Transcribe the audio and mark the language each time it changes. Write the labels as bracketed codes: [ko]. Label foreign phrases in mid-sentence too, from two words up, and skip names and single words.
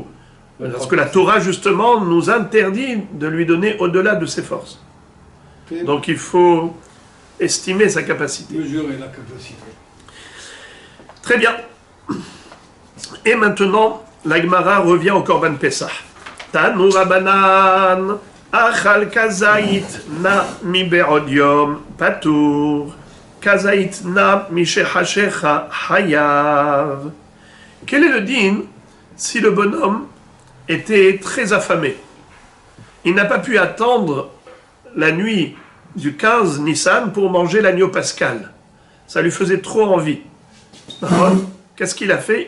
[fr] Parce que la Torah, justement, nous interdit de lui donner au-delà de ses forces. Donc il faut estimer sa capacité. Mesurer la capacité. Très bien. Et maintenant, la Gemara revient au [he] קרבן פסח. תנו רבנן. אכל כזית נא מבעוד יום פטור, כזית נא משחשכה חייב. [fr] Quel est le din si le bonhomme était très affamé? Il n'a pas pu attendre la nuit du 15 Nissan pour manger l'agneau pascal. Ça lui faisait trop envie. Qu'est-ce qu'il a fait?